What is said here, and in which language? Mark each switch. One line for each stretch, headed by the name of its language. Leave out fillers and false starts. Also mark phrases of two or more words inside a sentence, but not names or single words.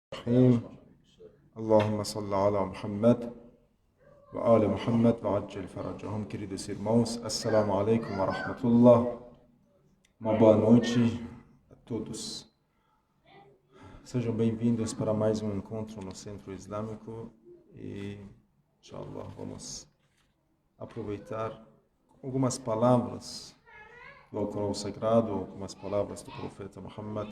Arabic: الرحيم اللهم صل على محمد وآل محمد وعجل فرجهم.
Portuguese: Queridos irmãos,
Arabic: السلام عليكم ورحمة الله.
Portuguese: Uma boa noite a todos. Sejam bem-vindos para mais um encontro no Centro Islâmico e, inshallah, vamos aproveitar algumas palavras do Alcorão Sagrado, algumas palavras do Profeta Muhammad.